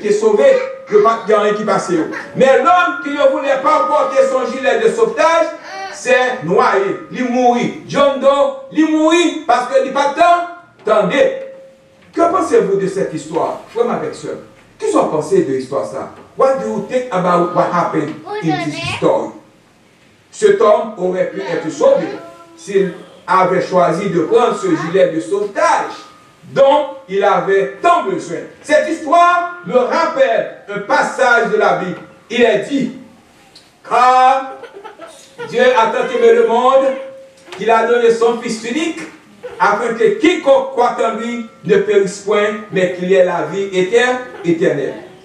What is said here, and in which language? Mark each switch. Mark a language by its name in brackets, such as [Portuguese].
[French] Ils ont été sauvés, il n'y a rien qui passait. Mais l'homme qui ne voulait pas porter son gilet de sauvetage, c'est noyé, il mourit. John Doe, il mourit parce qu'il n'y a pas de temps. Attendez, que pensez-vous de cette histoire? Frère avec soeur, qu'est-ce que vous pensez de l'histoire ça? [English] What do you think about what happened in this story? [French] Cet homme aurait pu être sauvé s'il avait choisi de prendre ce gilet de sauvetage dont il avait tant besoin. Cette histoire me rappelle un passage de la Bible. Il est dit, car Dieu a tant aimé le monde qu'il a donné son Fils unique afin que quiconque croit en lui ne périsse point, mais qu'il ait la vie éternelle.